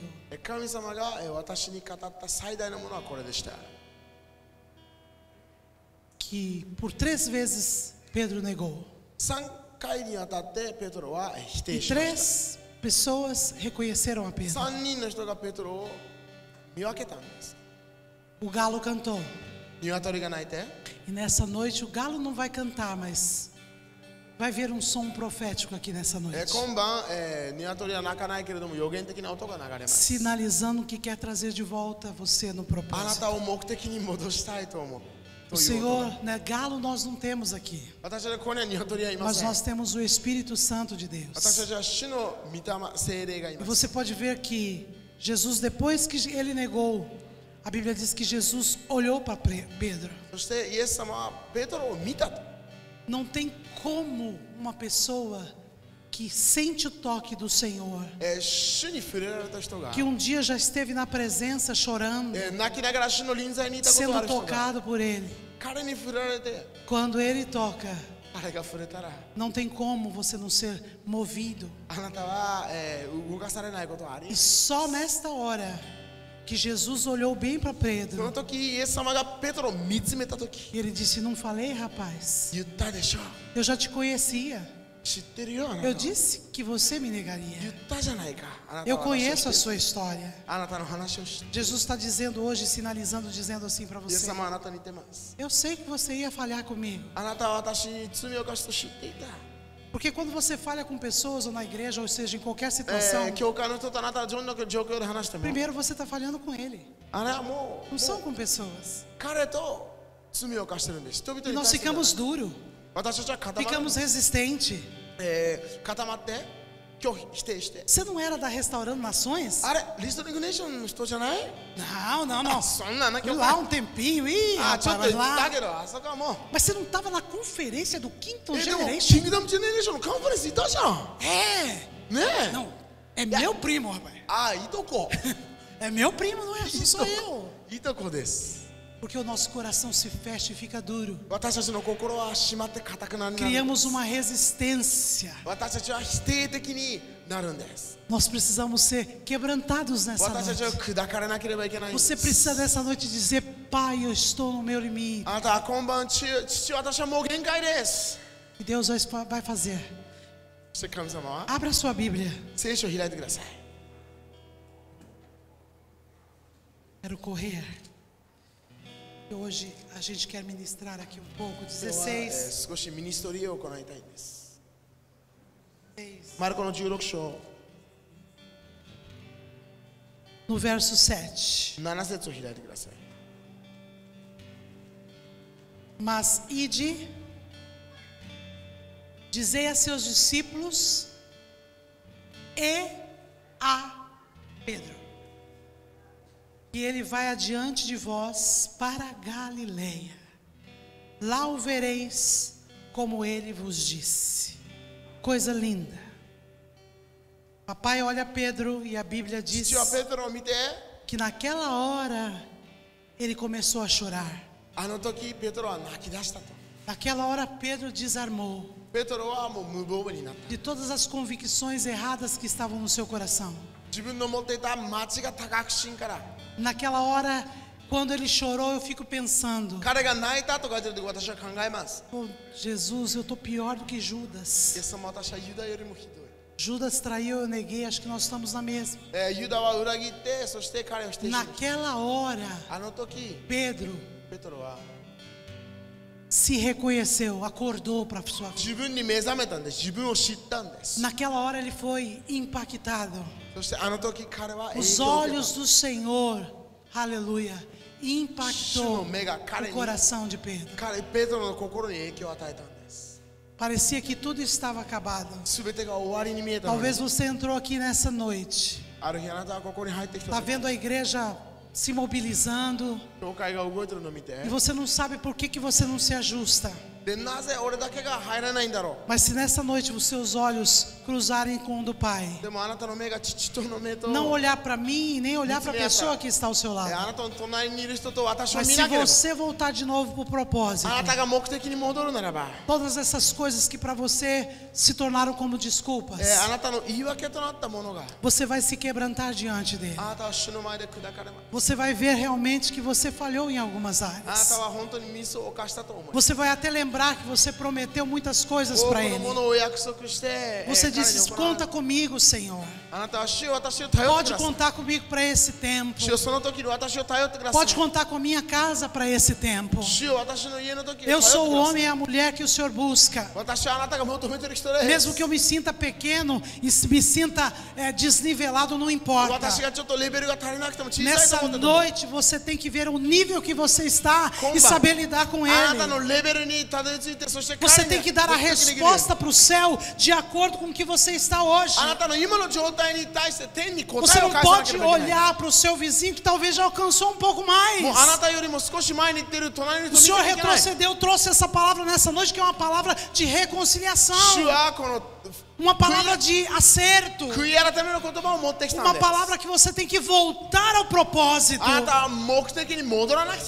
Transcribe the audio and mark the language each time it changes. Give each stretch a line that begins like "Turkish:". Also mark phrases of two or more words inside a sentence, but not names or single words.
Japanese: 神様が私に語った最大のものはこれでした
Portuguese: Que por 3 vezes Pedro negou.
Japanese: 3 回にわたってペトロは否
Portuguese: E
Japanese: 定しまし
Portuguese: 3 pessoas reconheceram a
Japanese: た
Portuguese: Pedro.
Japanese: 3人の人がペトロを見分けたんです
Portuguese: O galo cantou.
Japanese: 鶏が鳴いて
Portuguese: E nessa noite o galo não vai cantar, mas vai ver um som profético aqui nessa noite.
Japanese: 今晩、鶏は鳴かないけれども予言的な音が流れます
Portuguese: Sinalizando que quer trazer de volta você no
Japanese: あな
Portuguese: propósito.
Japanese: たを目的に戻したいと思う
Portuguese: O
Japanese: という音が
Portuguese: Senhor, né, galo nós não temos aqui,
Japanese: 私たちはここには鶏はいま
Portuguese: mas
Japanese: せん
Portuguese: nós temos o Espírito Santo de
Japanese: 私
Portuguese: Deus.
Japanese: たちは主の御霊聖霊がい
Portuguese: E
Japanese: ます
Portuguese: você pode ver que Jesus, depois que ele negou, a Bíblia diz que Jesus olhou para Pedro.
Japanese: そしてイエス様はペトロを見たと
Portuguese: Não tem como uma pessoa que sente o toque do Senhor,
Japanese: 主に触れられた人が
Portuguese: que dia já esteve na presença chorando,
Japanese: 泣きながら主の臨在にいたことがあ
Portuguese: sendo
Japanese: る人が
Portuguese: tocado por ele.
Japanese: 彼に触れられて
Portuguese: Quando ele toca,
Japanese: 彼が触れたら
Portuguese: não tem como você não ser movido.
Japanese: あなたは、動かされないことはあり
Portuguese: E só nesta hora que Jesus olhou bem para
Japanese: その
Portuguese: Pedro
Japanese: 時イエス様がペトロを見つめた時
Portuguese: e ele disse: Não falei, rapaz?
Japanese: 言ったでしょ
Portuguese: Eu já te conhecia.
Japanese: 知ってるよあなた
Portuguese: Eu
Japanese: は
Portuguese: disse que você me
Japanese: 言
Portuguese: negaria.
Japanese: ったじゃないかあなた
Portuguese: Eu
Japanese: は私を
Portuguese: conheço a
Japanese: 知ってる
Portuguese: sua história.
Japanese: あなたの話を知ってる
Portuguese: Jesus está dizendo hoje, sinalizando, dizendo assim para
Japanese: イエス
Portuguese: você:
Japanese: 様はあなたに似てます
Portuguese: Eu sei que você ia falhar comigo.
Japanese: あなたは私に罪を犯すと知っていた
Portuguese: Porque quando você falha com pessoas, ou na igreja, ou seja, em qualquer situação,
Japanese: 教会の人とあなたはどんな状況で話しても
Portuguese: primeiro você está falhando com ele.
Japanese: あれはもう
Portuguese: Não são com pessoas.
Japanese: 彼と罪を犯してるんです人々
Portuguese: E
Japanese: に対
Portuguese: nós
Japanese: してじゃない
Portuguese: ficamos duro,
Japanese: 私たちは固まる
Portuguese: ficamos resistente.
Japanese: 固まって拒否否定して
Portuguese: Você não era da Restaurando Nações?
Japanese: あれリストリングネーションの人じゃない
Portuguese: Não, não, não.
Japanese: そんなな
Portuguese: Fui lá um tempinho, ih,
Japanese: ちょっ
Portuguese: rapaz,
Japanese: と
Portuguese: mas
Japanese: 言った
Portuguese: lá.
Japanese: けどあそこはもう
Portuguese: Mas você não estava na conferência do Quinto
Japanese: でも
Portuguese: Generation?
Japanese: キングダムジェネレーションのカンファレンスいたじゃん
Portuguese: É!
Japanese: ねえ
Portuguese: Não, é meu primo, rapaz.
Japanese: ああいとこ
Portuguese: É meu primo, não é? Não sou eu.
Japanese: いとこです
Portuguese: Porque o nosso coração se fecha e fica duro.
Japanese: 私たちの心は閉まって固くなる
Portuguese: Criamos uma resistência.
Japanese: 私たちは否定的になるんです
Portuguese: Nós precisamos ser quebrantados nessa
Japanese: 私たちは
Portuguese: noite.
Japanese: 砕かれなければいけないんで
Portuguese: Você
Japanese: す
Portuguese: precisa nessa noite dizer: Pai, eu estou no meu limite.
Japanese: あなたは今晩父私はもう限界です
Portuguese: E Deus vai fazer.
Japanese: そして神様は
Portuguese: Abra sua Bíblia.
Japanese: 聖書を開いてください
Portuguese: Quero correr. E hoje a gente quer ministrar aqui um pouco.
Japanese: 今日は
Portuguese: 16.
Japanese: 少しミニストリーを行いたいんですマルコの16章
Portuguese: No verso 7.
Japanese: 7 節を開いてください
Portuguese: Mas ide, dizei a seus discípulos e a Pedro, que ele vai adiante de vós para a Galileia. Lá o vereis, como ele vos disse. Coisa linda. Papai olha Pedro e a Bíblia diz
Japanese: 父はペテロを見て
Portuguese: que naquela hora ele começou a chorar.
Japanese: あの時ペテロは泣き出したと
Portuguese: Naquela hora Pedro desarmou
Japanese: ペテロはもう無防備になった
Portuguese: de todas as convicções erradas que estavam no seu coração.
Japanese: 自分の持っていた間違った確信から
Portuguese: Naquela hora, quando ele chorou, eu fico pensando:
Japanese: 彼が泣いたと書いてる時私は考えます
Portuguese: oh, Jesus, eu estou pior do que
Japanese: イエ
Portuguese: Judas.
Japanese: ス様私はユダよりもひどい
Portuguese: Judas traiu, eu neguei, acho que nós estamos na mesma.
Japanese: ユダは裏切ってそして彼を否定しました
Portuguese: Naquela hora,
Japanese: あの時
Portuguese: Pedro
Japanese: ペテロは
Portuguese: se reconheceu, acordou para a sua vida.
Japanese: 自分に目覚めたんです自分を知ったんです
Portuguese: Naquela hora ele foi impactado.
Japanese: そしてあの時彼は影
Portuguese: Os
Japanese: 響を受け
Portuguese: olhos
Japanese: た
Portuguese: do Senhor, aleluia,
Japanese: 主
Portuguese: impactou
Japanese: の目が彼
Portuguese: o
Japanese: に
Portuguese: coração de Pedro.
Japanese: ペテロの心に影響を与えたんです
Portuguese: Parecia que tudo estava acabado.
Japanese: 全てが終わりに見えたのに
Portuguese: Talvez você entrou aqui nessa noite,
Japanese: ある日あなたはここに入ってきた
Portuguese: está
Japanese: 時
Portuguese: vendo a igreja se mobilizando,
Japanese: 教会が動いてるのを見て
Portuguese: e você não sabe por que você não se ajusta.
Japanese: でなぜ俺だけが入らないんだろ
Portuguese: Mas se nessa noite os seus olhos cruzarem com o do Pai,
Japanese: うでもあなたの目が父との目と
Portuguese: não olhar para mim, nem olhar para a pessoa que está ao seu
Japanese: あ
Portuguese: lado,
Japanese: なたの隣にいる人と私を
Portuguese: mas
Japanese: 見
Portuguese: se
Japanese: なければ
Portuguese: você voltar de novo para o propósito,
Japanese: あなたが目的に戻るならば
Portuguese: todas essas coisas que para você se tornaram como desculpas,
Japanese: あなたの言い訳となったものが
Portuguese: você vai se quebrantar diante dele.
Japanese: あなたは主の前で砕かれます
Portuguese: Você vai ver realmente que você falhou em algumas
Japanese: あなた
Portuguese: áreas.
Japanese: は本当にミスを犯したと思います
Portuguese: Você vai até lembrar que você prometeu muitas coisas
Japanese: 多
Portuguese: para
Japanese: くの
Portuguese: ele.
Japanese: ものを約束して
Portuguese: Você
Japanese: 彼に
Portuguese: disse:
Japanese: 行う
Portuguese: conta comigo, Senhor.
Japanese: あなたは主よ私を頼って
Portuguese: Pode
Japanese: ください
Portuguese: contar comigo para esse tempo.
Japanese: 主よその時に私を頼ってください
Portuguese: Pode contar com a minha casa para esse tempo.
Japanese: 主よ私の家の時に頼
Portuguese: Eu
Japanese: ってくだ
Portuguese: sou o
Japanese: さい
Portuguese: homem e a mulher que o Senhor busca.
Japanese: 私はあなたが求めている人です
Portuguese: Mesmo que eu me sinta pequeno e me sinta desnivelado, não importa.
Japanese: 私がちょっとレベルが足りなくても小さいと
Portuguese: Nessa
Japanese: 思ってても
Portuguese: noite você tem que ver o nível que você está e Comba. saber lidar com
Japanese: あなた
Portuguese: ele.
Japanese: のレベルにたどり着いてそして
Portuguese: Você
Japanese: 彼
Portuguese: tem
Japanese: に
Portuguese: que dar a
Japanese: 的できる
Portuguese: resposta para o céu de acordo com o que você está hoje.
Japanese: あなたの今の状態に対して天に答
Portuguese: Você
Japanese: えを
Portuguese: não
Japanese: 返さなけ
Portuguese: pode
Japanese: ればいけない
Portuguese: olhar para o seu vizinho que talvez já alcançou um pouco mais.
Japanese: もうあなたよりも少し前に行ってる隣の
Portuguese: O
Japanese: 人
Portuguese: Senhor
Japanese: 見ていけない
Portuguese: retrocedeu, trouxe essa palavra nessa noite, que é uma palavra de reconciliação,
Japanese: 主はこの
Portuguese: uma palavra de acerto,
Japanese: 悔い改めの言葉を持ってきたん
Portuguese: uma
Japanese: です
Portuguese: palavra que você tem que voltar ao propósito,
Japanese: あなたは目的に戻らなくちゃ